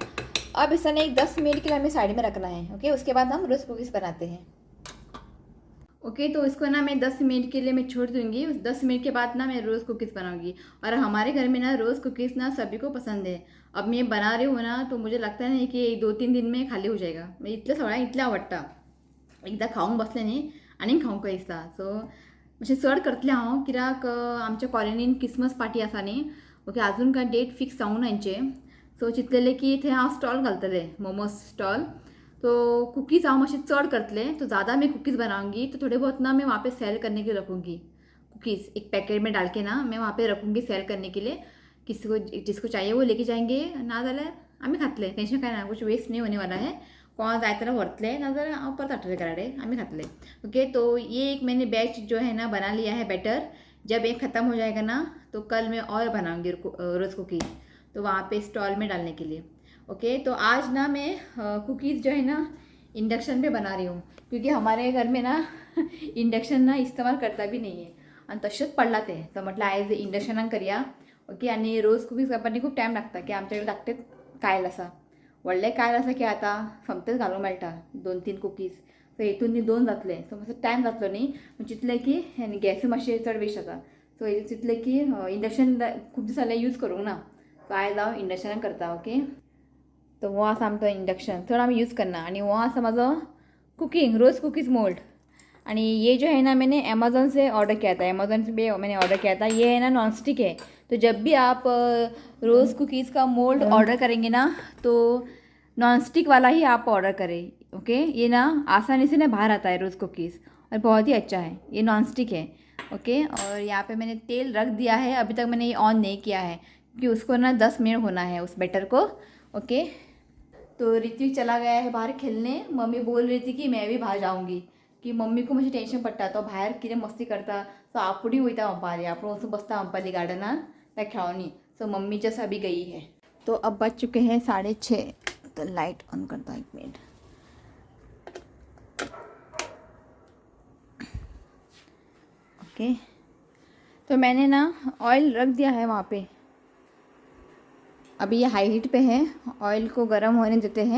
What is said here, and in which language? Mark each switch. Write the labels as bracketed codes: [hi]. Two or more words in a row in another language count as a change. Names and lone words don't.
[hi] अब इसे ना एक 10 मिनट के लिए हमें साइड में रखना है। ओके, उसके बाद हम [en] rose cookies [hi] बनाते हैं। ओके, तो इसको ना मैं 10 मिनट के लिए मैं छोड़ दूँगी। उस 10 मिनट के बाद ना मैं [en] rose cookies [hi] बनाऊँगी। और हमारे घर में ना [en] rose cookies [hi] ना सभी को पसंद है। अब मैं बना रही हूँ ना, तो मुझे लगता नहीं कि 2-3 दिन में खाली हो जाएगा। [kok] मैं इतलं सगळ्या इतल्या आवडटा, एकदा खाऊंक बसलें न्ही आनीक खावंक दिसता। सो मातशें चड करतलें हांव, कित्याक आमच्या कॉलनीन [en] Christmas party [kok] आसा न्ही। ओके, अजून काय [en] date fix [kok] जावंक ना हेंचें। सो चिंतलेलें की थंय हांव स्टॉल घालतलें, [en] momos stall. [kok] तो कुकीज़ हांव मातशें चड करतलें, [hi] तो ज़्यादा मैं कुकीज़ बनाऊंगी, तो थोड़े बहुत ना मैं वहाँ पे सेल करने के लिए रखूँगी। कुकीज़ एक पैकेट में डाल के ना मैं वहाँ पे रखूँगी सेल करने के लिए। किसी को जिसको चाहिए वो लेके जाएंगे, [kok] ना जाल्यार आमी खातले। टेंशन काय ना, [hi] कुछ वेस्ट नहीं होने वाला है। [kok] कोण जाय जाल्यार व्हरतले, ना जाल्यार हांव परत हाडटलें घराडे, आमी खातले। [hi] ओके, तो ये एक मैंने बैच जो है ना बना लिया है बैटर। जब एक ख़त्म हो जाएगा ना, तो कल मैं और बनाऊँगी [en] rose cookies, [hi] तो वहाँ पे स्टॉल में डालने के लिए। ओके, तो आज ना मैं कुकीज़ जो है ना इंडक्शन पे बना रही हूँ, क्योंकि हमारे घर में ना इंडक्शन ना इस्तेमाल करता भी नहीं है [kok] आणि तसेच पडला ते। तर म्हटलं आयज इंडक्शनान करूया। ओके, आणि [en] rose cookies [kok] करपाक खूप टायम लागता, की आमच्याकडे लागते कायल आसा व्हडलें कायल आसा की आतां सोमतेच घालूंक मेळटा 2-3 कुकीज। सो हेतून न्ही 2 जातले, सो मातसो टायम जातलो न्ही, चिंतलें की गॅस मातशें चड वेस्ट जाता। सो चिंतलें की इंडक्शन खूब दीस जालें यूज करूंक ना, सो आयज हांव इंडक्शनान करता। ओके, तो वो आसा आमचो इंडक्शन, चड आमी यूज करना। आणि वो आसा म्हाजो [en] cooking rose cookies mould. [hi] आणि ये जो है ना मैंने अमेज़ोन से ऑर्डर किया था, अमेज़ोन से भी मैंने ऑर्डर किया था। ये है ना [en] non stick [hi] है, तो जब भी आप [en] rose cookies [hi] का मोल्ड ऑर्डर करेंगे ना, तो [en] non stick [hi] वाला ही आप ऑर्डर करें। ओके, ये ना आसानी से ना बाहर आता है [en] rose cookies, [hi] और बहुत ही अच्छा है। ये [en] non stick [hi] है। ओके, और यहाँ पे मैंने तेल रख दिया है, अभी तक मैंने ये ऑन नहीं किया है, क्योंकि उसको ना 10 मिनट होना है उस बैटर को। ओके, तो ऋत्विक चला गया है बाहर खेलने। मम्मी बोल रही थी कि मैं भी बाहर जाऊंगी, कि मम्मी को मुझे टेंशन [kok] पडटा, तो भायर कितें मस्ती करता, सो आपुणूय वयता म्हणपाली, आपूण वचून बसता म्हणपाली गार्डनान त्या खेळोनी। [hi] सो मम्मी जस्ट अभी गई है। तो अब बज चुके हैं 6:30। तो [en] light on [hi] करता हूँ 1 मिनट। ओके, तो मैंने ना ऑयल रख दिया है वहाँ पे। अभी ये [en] high heat [hi] पे है, ऑयल को गर्म होने देते हैं।